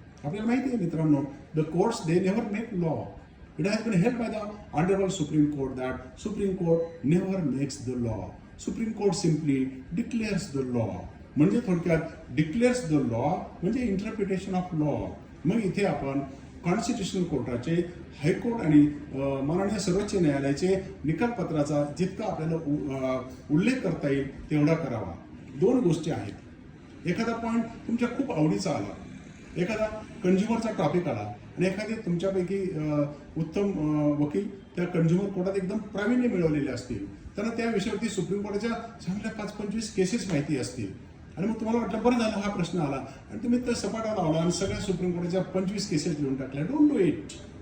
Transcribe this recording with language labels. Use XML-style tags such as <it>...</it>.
<mr>आपल्याला माहिती आहे मित्रांनो,</mr> <en>The courts they never make law. It has been held by the Honorable Supreme Court that Supreme Court never makes the law. Supreme Court simply declares the law.</en> <mr>म्हणजे थोडक्यात</mr> <en>Declares the law म्हणजे interpretation of law.</en> <mr>मग इथे आपण constitutional कोर्टाचे, high court आणि माननीय सर्वोच्च न्यायालयाचे निकालपत्राचा जितका आपल्याला उल्लेख करता येईल तेवढा करावा. दोन गोष्टी आहेत. एखादा पॉईंट तुमच्या खूप आवडीचा आला, एखादा कंझ्युमरचा टॉपिक आला आणि एखादे तुमच्यापैकी उत्तम वकील त्या कंझ्युमर कोर्टात एकदम प्रावीण्य मिळवलेले असतील, त्यांना त्या विषयावरती सुप्रीम कोर्टाच्या चांगल्या 5-25 केसेस माहिती असतील आणि मग तुम्हाला वाटलं बरं झालं हा प्रश्न आला आणि तुम्ही तर सपाटा लावला आणि सगळ्या सुप्रीम कोर्टाच्या 25 केसेस लिहून टाकल्या.</mr> <en>Don't do it.</en>